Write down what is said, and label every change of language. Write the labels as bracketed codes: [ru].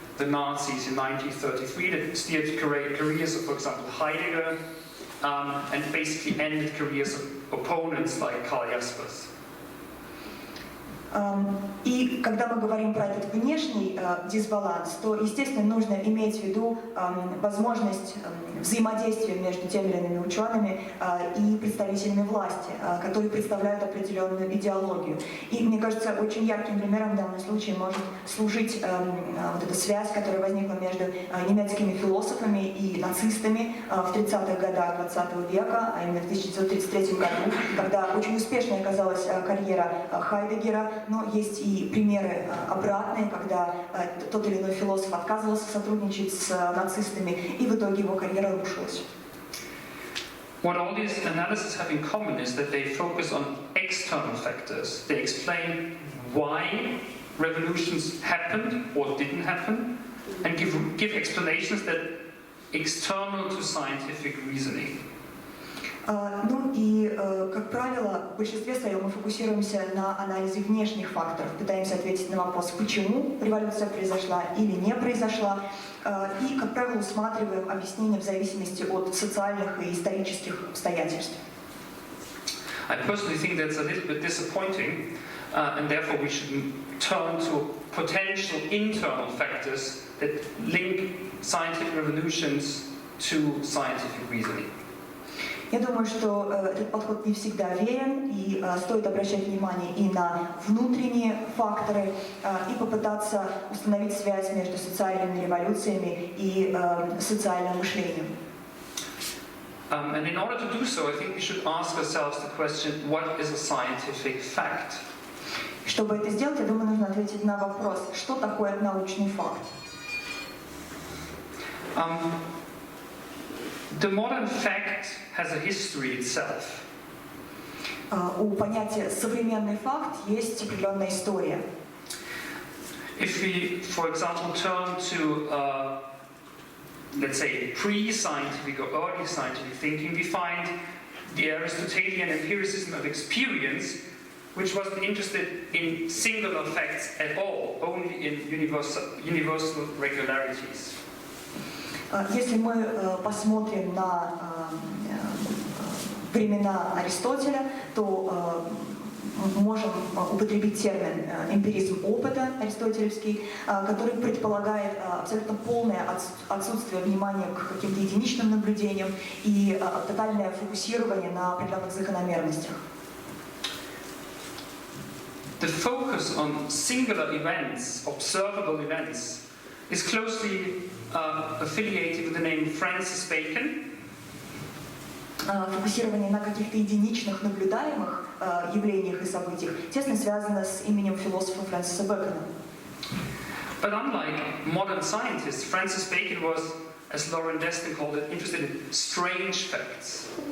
[en] the Nazis in 1933 that steered careers of, for example, Heidegger, and basically ended careers of opponents like Karl Jaspers. [ru] И когда мы говорим про этот внешний дисбаланс, то, естественно, нужно иметь в виду возможность взаимодействия между теми или иными учеными и представителями власти, которые представляют определенную идеологию. И, мне кажется, очень ярким примером в данном случае может служить вот эта связь, которая возникла между немецкими философами и нацистами в 30-х годах 20 века, а именно в 1933 году, когда очень успешной оказалась карьера Хайдеггера. Но есть и примеры обратные, когда тот или иной философ отказывался сотрудничать с нацистами, и в итоге его карьера рушилась. [en] What all these analyses have in common is that they focus on external factors. They explain why revolutions happened or didn't happen, and give explanations that external to scientific reasoning. [ru] Ну и, как правило, в большинстве своем мы фокусируемся на анализе внешних факторов, пытаемся ответить на вопрос, почему революция произошла или не произошла, и, как правило, усматриваем объяснения в зависимости от социальных и исторических обстоятельств. [en] I personally think that's a little bit disappointing, and therefore we should turn to potential internal factors that link scientific revolutions to scientific reasoning. [ru] Я думаю, что этот подход не всегда верен, и стоит обращать внимание и на внутренние факторы, и попытаться установить связь между социальными революциями и социальным мышлением. [en] And in order to do so, I think we should ask ourselves the question, what is a scientific fact? [ru] Чтобы это сделать, я думаю, нужно ответить на вопрос, что такое научный факт. [en] The modern fact has a history itself. [ru] У понятия «современный факт» есть определенная история. [en] If we, for example, turn to, let's say, pre-scientific or early scientific thinking, we find the Aristotelian empiricism of experience, which wasn't interested in singular facts at all, only in universal regularities. [ru] Если мы посмотрим на времена Аристотеля, то можем употребить термин эмпиризм опыта аристотелевский, который предполагает абсолютно полное отсутствие внимания к каким-то единичным наблюдениям и тотальное фокусирование на определенных закономерностях. [en] The focus on singular events, observable events, is closely affiliated with the name Francis Bacon. [ru] Фокусирование на каких-то единичных наблюдаемых явлениях и событиях тесно связано с именем философа Фрэнсиса Бэкона. [en] But unlike modern scientists, Francis Bacon was, as Lauren Destin called it, interested in strange facts.